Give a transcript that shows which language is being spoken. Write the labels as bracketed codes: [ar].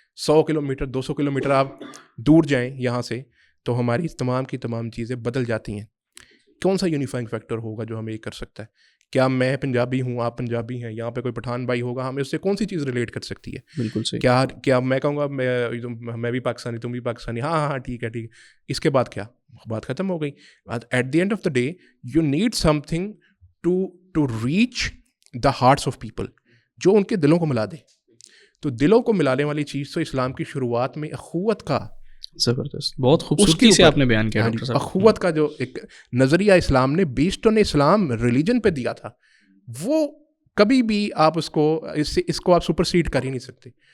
[ur] 100 kilometre 200 kilometre آپ دور جائیں یہاں سے تو ہماری تمام کی تمام چیزیں بدل جاتی ہیں. کون سا یونیفائنگ فیکٹر ہوگا جو ہمیں یہ کر سکتا ہے؟ کیا میں پنجابی ہوں, آپ پنجابی ہیں, یہاں پہ کوئی پٹھان بھائی ہوگا, ہمیں اس سے کون سی چیز ریلیٹ کر سکتی ہے؟ بالکل صحیح. کیا میں کہوں گا میں بھی پاکستانی, تم بھی پاکستانی, ہاں ٹھیک ہے. اس کے بعد کیا بات ختم ہو گئی. [en] at the end of the day you need some thing to reach the hearts of people [ur] جو ان کے دلوں کو ملا دے. تو دلوں کو ملانے والی چیز تو اسلام کی شروعات میں اخوت کا, زبردست, بہت خوبصورتی سے آپ نے بیان کیا. اخوت کا جو ایک نظریہ اسلام نے [en] based on Islam religion [ur] پہ دیا تھا, وہ کبھی بھی آپ اس کو آپ سپرسیڈ کر ہی نہیں سکتے.